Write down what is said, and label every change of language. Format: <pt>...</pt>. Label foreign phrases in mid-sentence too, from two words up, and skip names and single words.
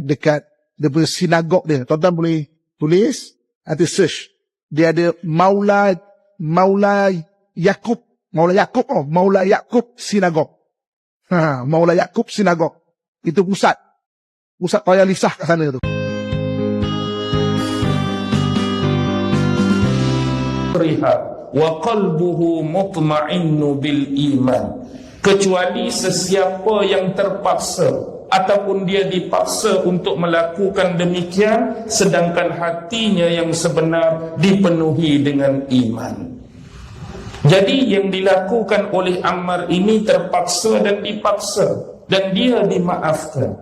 <ms>Dekat daripada sinagog dia. Tuan-tuan boleh tulis atau search. Dia ada Maula Yakub. Maula Yakub sinagog. Maula Yakub sinagog. Itu pusat Tayalisah kat sana tu.</ms> <ar>وقلبه مطمئن بالإيمان.</ar> <ms>Kecuali sesiapa yang terpaksa ataupun dia dipaksa untuk melakukan demikian sedangkan hatinya yang sebenar dipenuhi dengan iman. Jadi yang dilakukan oleh Ammar ini terpaksa dan dipaksa dan dia dimaafkan.</ms>